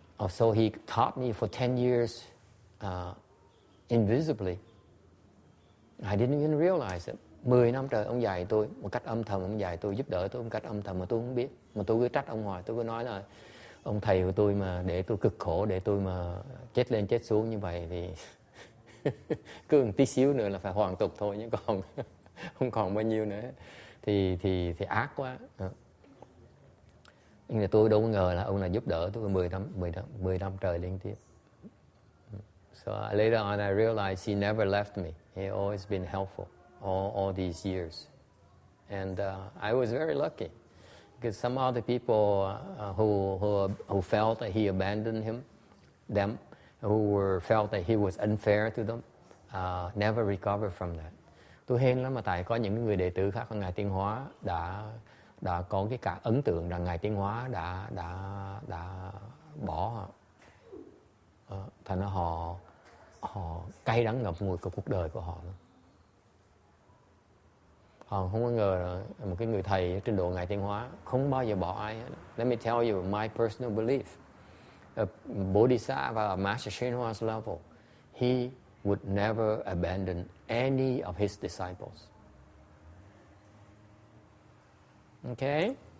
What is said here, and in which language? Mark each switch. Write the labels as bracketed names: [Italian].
[English] So he taught me for 10 years invisibly. I didn't even realize it. [Vietnamese] 10 năm trời ông dạy tôi một cách âm thầm, ông dạy tôi, giúp đỡ tôi một cách âm thầm mà tôi không biết. Mà tôi cứ trách ông hoài, tôi cứ nói là ông thầy của tôi mà để tôi cực khổ, để tôi mà chết lên chết xuống như vậy thì cứ một tí xíu nữa là phải hoàn tục thôi, chứ còn không còn bao nhiêu nữa. Thì ác quá. Nhưng mà tôi đâu có ngờ là ông là giúp đỡ tôi 10 năm trời liên tiếp. [English] So later on I realized he never left me. He always been helpful all these years. And I was very lucky because some other people who felt that he abandoned them, who felt that he was unfair to them, never recovered from that. [Vietnamese] Tôi hên lắm mà tại có những người đệ tử khác của Ngài Tiến Hóa đã có cái cả ấn tượng rằng Ngài Tiến Hóa đã bỏ họ. Thành ra họ cay đắng ngập ngùi của cuộc đời của họ. Họ không có ngờ là một cái người thầy trên độ Ngài Tiến Hóa không bao giờ bỏ ai hết. [English] Let me tell you my personal belief. A Bodhisattva at Master Shenhua's level, he would never abandon any of his disciples. Okay?